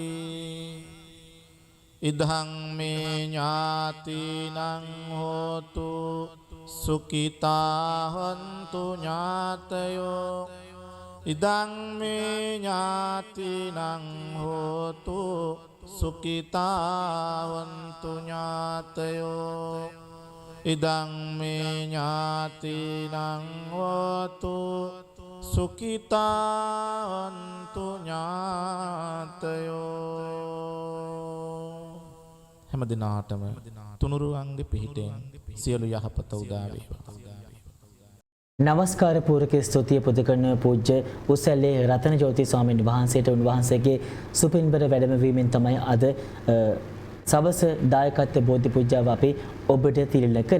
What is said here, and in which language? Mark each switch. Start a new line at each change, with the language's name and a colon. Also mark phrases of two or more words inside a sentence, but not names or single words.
Pali: ඉදං මේ ඥාතිනං හෝතු සුඛිතා හොන්තු ඥාතයෝ ඉදං මේ ඥාතිනං හෝතු සුඛිතා හොන්තු ඥාතයෝ ඉදං මේ ඥාතිනං හෝතු සුඛිතා හොන්තු ඥාතයෝ
Sinhala: හැම දිනාටම තුනුරුවන්ගේ පිහිටෙන් සියලු යහපත උදා වේවා. නමස්කාර පූර්වක ස්තුතිය පුද කරන පූජ්‍ය උසැල්ලේ රතන ජෝති ස්වාමීන් වහන්සේට උන්වහන්සේගේ සුපින්බර වැඩමවීමෙන් තමයි අද සවස දායකත්ව බෝධි පූජාව අපි ඔබට තිළිල කරේ.